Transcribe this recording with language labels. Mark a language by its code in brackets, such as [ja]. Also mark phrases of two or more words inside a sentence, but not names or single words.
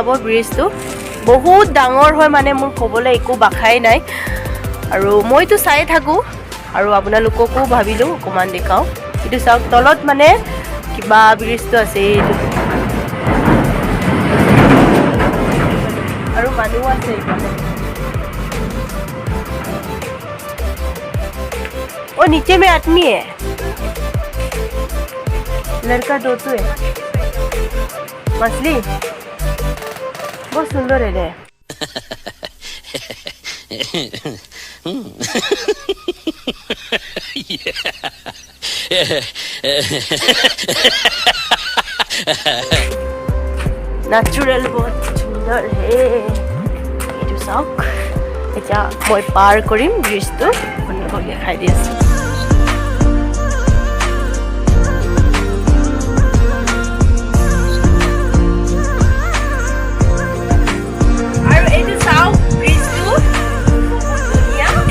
[as] ব্ৰিজটো বহুত ডাঙৰ হয় মানে, মোৰ ক'বলৈ একো ভাষাই নাই। আৰু মইতো চাই থাকোঁ আৰু আপোনালোককো ভাবিলোঁ অকণমান দেখাওঁ। এইটো চাওক তলত মানে কিবা ব্ৰিজটো আছে এইটো, আৰু মানুহ আছে এইফালে। [hi] ओ नीचे में आदमी है, लड़का दो तो है। मछली बहुत सुंदर है रे। नेचुरल बहुत सुंदर है। [as] এইটো চাওক এতিয়া মই পাৰ কৰিম ব্ৰিজটো, আপোনালোকক দেখাই দি আছোঁ। আৰু এইটো চাওক ব্ৰিজটো বহুত ধুনীয়া।